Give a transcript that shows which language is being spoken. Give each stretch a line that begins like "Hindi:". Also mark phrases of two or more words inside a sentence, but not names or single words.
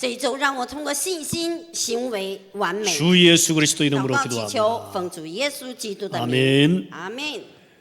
Chinese: 这一周让我通过信心行为完美。
Korean: 주 예수 그리스도
Chinese: 祷
Korean: 이름으로
Chinese: 告祈求，
Korean: 기도합니다.
Chinese: 奉主耶稣基督的名，
Korean: 아멘.
Chinese: 阿门。